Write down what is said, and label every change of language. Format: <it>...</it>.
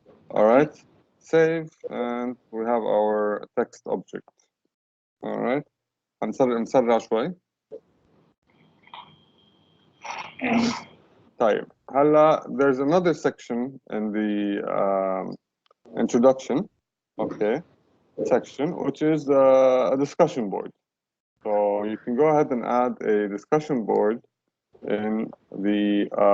<en>Alright, save and we have our text object.</en> <ar>Alright, نسرع شوي. طيب هلا</ar> <en>there's another section in the introduction, okay, section, which is a discussion board. So you can go ahead and add a discussion board in the</en>